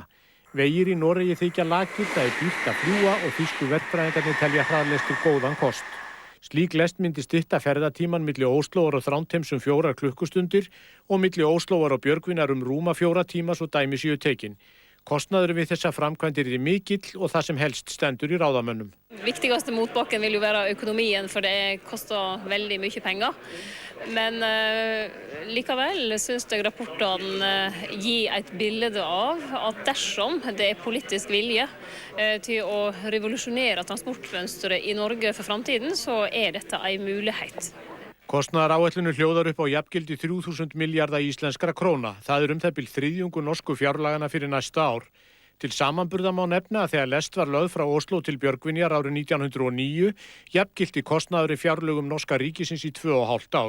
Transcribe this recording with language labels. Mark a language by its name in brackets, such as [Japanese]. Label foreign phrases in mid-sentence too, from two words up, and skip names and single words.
[Icelandic] Vegir í Noregi þykja lakir, það er dýrt að fljúga og þýsku verkfræðingarnir telja hraðlestir góðan kost. Slík lest myndi stytta ferðatíman milli Óslóar og Þrándheims 4 klukkustundir og milli Óslóar og Björgvínar rúma 4 tíma svo dæmi séu tekin. Kostnaður við þessa framkvæmdir er mikill og það sem helst stendur í ráðamönnum. [Swedish] Viktigaste motbacken vill ju vara ekonomien för det kostar väldigt mycket pengar. [Norwegian] Men likevel syns jeg rapporten gir et bilde av at dersom det er politisk vilje til å revolusjonere transportmønsteret i Norge for framtiden, så er dette en mulighet. [Icelandic] Kostnaðaráætlun hljóðar upp á jafngildi 3000 milljarða íslenskra króna. Það það bil þriðjungur norsku fjárlagana fyrir næsta ár. Til samanburða má nefna að þegar lest var lögð frá Ósló til Björgvinjar árið 1909, jafngildi kostnaður í fjárlögum norska ríkisins í 2,5 ár.